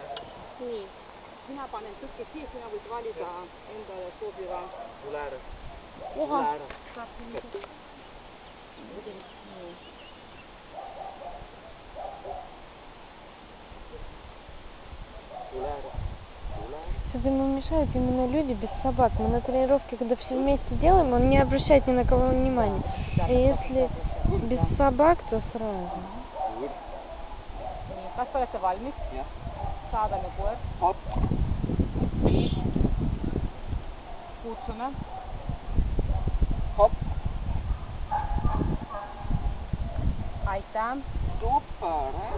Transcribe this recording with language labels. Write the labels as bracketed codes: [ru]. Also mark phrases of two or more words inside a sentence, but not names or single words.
[et] Nii, sina panen tõkke siia, sina võid valida endale sobiva Tule ära. koha. Tule ära. Saab siin nii. Tule ära. Tule ära. [ru] Что-то ему мешают именно люди без собак. Мы на тренировке, когда все вместе делаем, он не обращает ни на кого внимания. А если без собак, то сразу. [en] Good. [et] Nii, kas olete valmis? Jah. Saadame koer. Hop. Kutsume. Hop. Aitäh. Super.